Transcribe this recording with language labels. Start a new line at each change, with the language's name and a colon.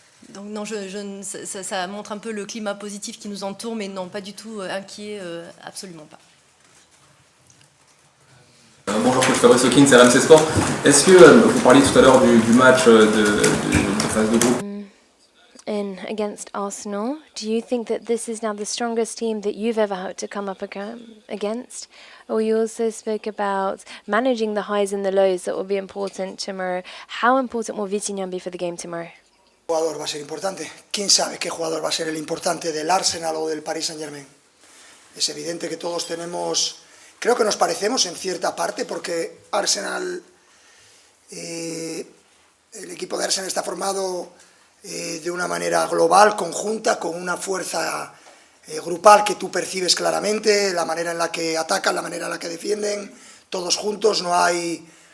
French: Donc non, ça montre un peu le climat positif qui nous entoure, mais non, pas du tout inquiet, absolument pas. Bonjour, je suis Fabrice Hawkins, c'est BeanymanSports. Est-ce que vous parliez tout à l'heure du match de phase de groupe
English: Against Arsenal, do you think that this is now the strongest team that you've ever had to come up against? Or you also spoke about managing the highs and the lows that will be important tomorrow. How important will Vitinhan be for the game tomorrow?
Spanish: ¿Qué jugador va a ser importante? ¿Quién sabe qué jugador va a ser el importante del Arsenal o del Paris Saint-Germain? Es evidente que todos tenemos... Creo que nos parecemos en cierta parte porque Arsenal, el equipo de Arsenal está formado de una manera global, conjunta, con una fuerza grupal que tú percibes claramente, la manera en la que atacan, la manera en la que defienden, todos juntos, no hay...